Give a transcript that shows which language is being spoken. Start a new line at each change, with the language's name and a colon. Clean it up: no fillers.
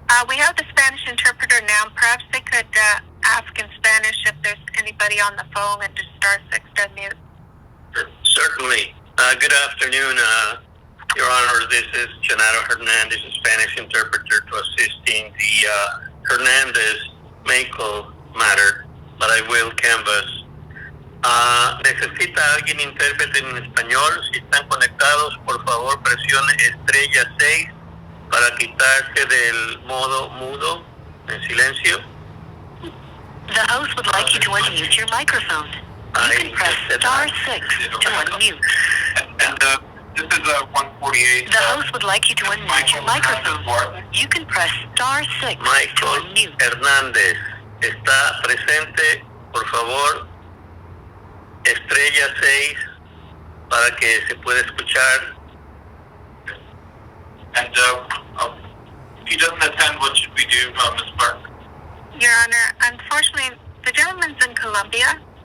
English: We have the Spanish interpreter now. Perhaps they could ask in Spanish if there's anybody on the phone and just star 6 to unmute. Certainly. Good afternoon, Your Honor. This is Genaro Hernandez, a Spanish interpreter to assist in the Hernandez-Makel matter, but I will canvas.
Spanish: ¿Necesita alguien intérprete en español? Si están conectados, por favor presione estrella 6 para quitarse del modo mudo, en silencio.
English: The host would like you to unmute your microphone. You can press star 6 to unmute. And this is 148. The host would like you to unmute your microphone. You can press star 6 to Michael unmute.
Spanish: Hernández está presente, por favor, estrella 6 para que se pueda escuchar.
English: And if he doesn't attend, what should we do, Ms. Clark? Your Honor, unfortunately, the gentleman's in Colombia.